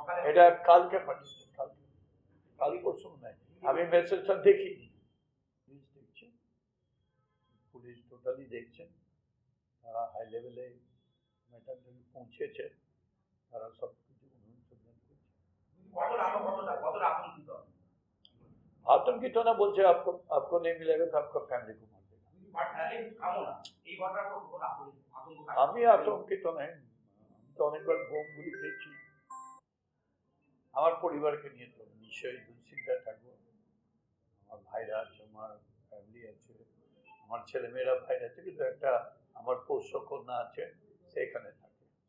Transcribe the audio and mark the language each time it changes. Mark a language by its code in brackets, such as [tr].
[bn] এটা কালকে পাঠিয়েছে, কাল পরশু নাই, আমি মেসেজটা দেখিনি। পুলিশ দেখছে, পুলিশ টোটালি দেখছেন, তারা হাই লেভেলে ম্যাটারটা পৌঁছেছে, তারা সব কিছু অনুসন্ধান করছে। [hi] आतंकित होना बोलते आपको नहीं मिलेगा तो आपका फैमिली को मार देगा। [bn] আমি আতঙ্কিত নই, তো অনেকবার বোমগুলি খেয়েছি। আমার পরিবারকে নিয়ে তো নিশ্চয়ই দুশ্চিন্তায় থাকবো। আমার ভাইরা আছে, আমার ফ্যামিলি আছে, আমার ছেলেমেয়েরা ভাই আছে, কিন্তু একটা আমার পোষ্য কন্যা আছে, সেখানে থাকে।